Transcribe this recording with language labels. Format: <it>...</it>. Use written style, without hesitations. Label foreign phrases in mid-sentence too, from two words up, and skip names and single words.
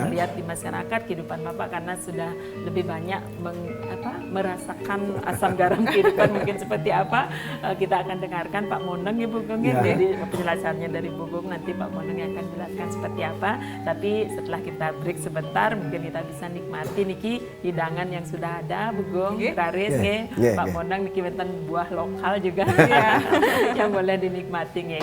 <id>melihat di masyarakat kehidupan Bapak karena sudah lebih banyak merasakan asam garam kehidupan mungkin seperti apa. Kita akan dengarkan Pak Moneng ya Bu Gong ya. Ya. Jadi penjelasannya dari Bu Gong nanti Pak Moneng yang akan jelaskan seperti apa. Tapi setelah kita break sebentar mungkin kita bisa nikmati niki hidangan yang sudah ada Bu Gong, Raris Ya. nggih. Ya, Pak ya. Moneng</id> <ban>niki wonten</ban> <id>buah lokal juga yang boleh dinikmati nggih.</id>